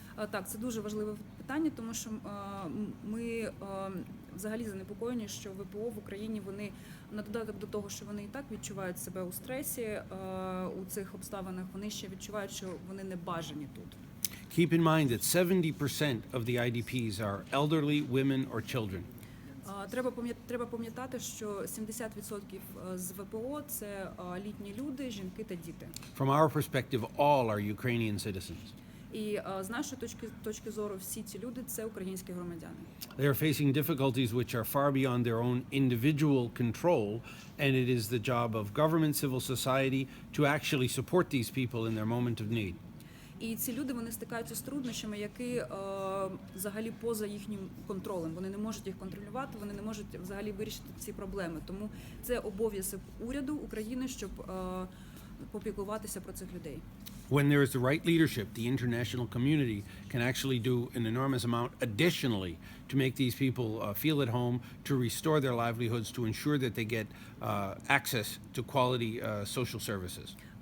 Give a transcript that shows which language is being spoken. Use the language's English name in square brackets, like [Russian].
[Ukrainian] Так, це дуже важливе питання, тому що ми взагалі занепокоєні, що ВПО в Україні, вони на додаток до того, що вони і так відчувають себе у стресі у цих обставинах, вони ще відчувають, що вони не бажані тут. [English] Keep in mind that 70% of the IDPs are elderly, women or children. [Ukrainian] Треба пам'ятати, що 70% з ВПО – це літні люди, жінки та діти. [English] From our perspective, all are Ukrainian citizens. [Ukrainian] І з нашої точки зору всі ці люди – це українські громадяни. [English] They are facing difficulties which are far beyond their own individual control, and it is the job of government, civil society to actually support these people in their moment of need. [Ukrainian] І ці люди, вони стикаються з труднощами, які взагалі поза їхнім контролем. Вони не можуть їх контролювати, вони не можуть взагалі вирішити ці проблеми. Тому це обов'язок уряду України, щоб попіклуватися про цих людей. [English] When there is the right leadership, the international community can actually do an enormous amount additionally to make these people feel at home, to restore their livelihoods, to ensure that they get access to quality social services.